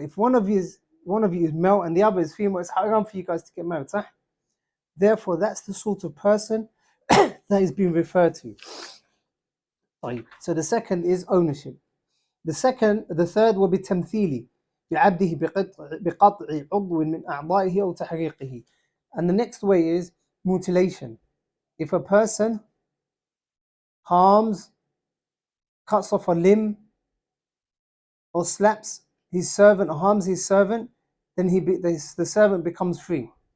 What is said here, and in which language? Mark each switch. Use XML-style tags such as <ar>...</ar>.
<en>If one of you is male and the other is female, it's haram for you guys to get married. Sah? Therefore, that's the sort of person that is being referred to. So the second is ownership. The third will be</en> <ar>تمثيلي بعبده بقطع عضو من أعضائه أو تحريقه.</ar> <en>And the next way is mutilation. If a person harms, cuts off a limb, or slaps his servant or harms his servant, then the servant becomes free.</en>